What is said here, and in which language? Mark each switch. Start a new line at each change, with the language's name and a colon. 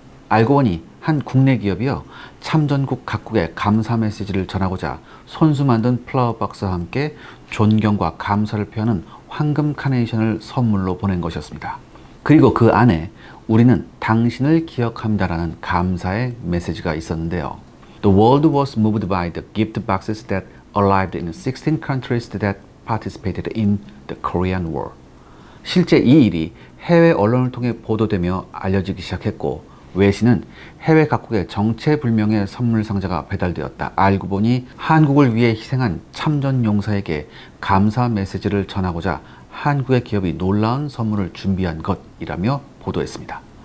Korean: 알고 보니 한 국내 기업이요, 참전국 각국에 감사 메시지를 전하고자 손수 만든 플라워 박스와 함께 존경과 감사를 표하는 황금 카네이션을 선물로 보낸 것이었습니다. 그리고 그 안에 우리는 당신을 기억합니다라는 감사의 메시지가 있었는데요.
English: The world was moved by the gift boxes that arrived in 16 countries that participated in the Korean War.
Korean: 실제 이 일이 해외 언론을 통해 보도되며 알려지기 시작했고, 외신은 해외 각국의 정체불명의 선물 상자가 배달되었다. 알고 보니 한국을 위해 희생한 참전 용사에게 감사 메시지를 전하고자 한국의 기업이 놀라운 선물을 준비한 것이라며 보도했습니다.